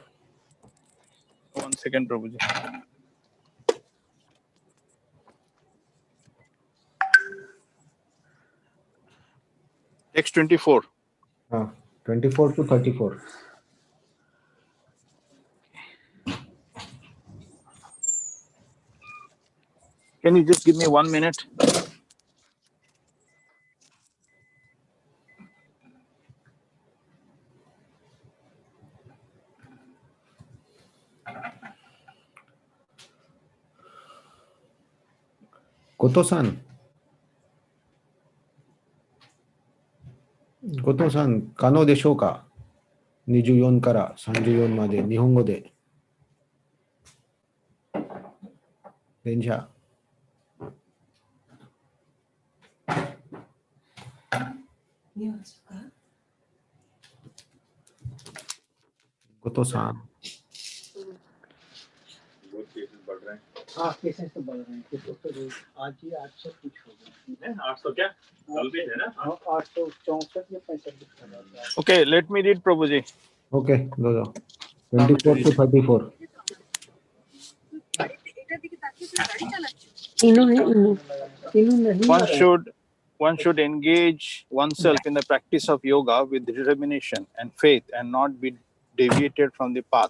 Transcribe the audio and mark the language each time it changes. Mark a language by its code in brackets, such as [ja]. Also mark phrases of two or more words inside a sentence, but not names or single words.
[en] 1 second, Prabhuji. Text 24. 24 to 34. Can you just give me 1 minute? Goto-san. [ja] Goto-san、可能でしょうか ?24 から34まで日本語で。電車。Goto-san。 [hi] केसेस तो बढ़ रहे हैं कुछ तो आज ही 800 कुछ हो गया 800 क्या कल भी है ना 864 या 65 [en] Okay, let me read, Prabhuji. Okay, go. 24 to 34. One should engage oneself in the practice of yoga with determination and faith and not be deviated from the path.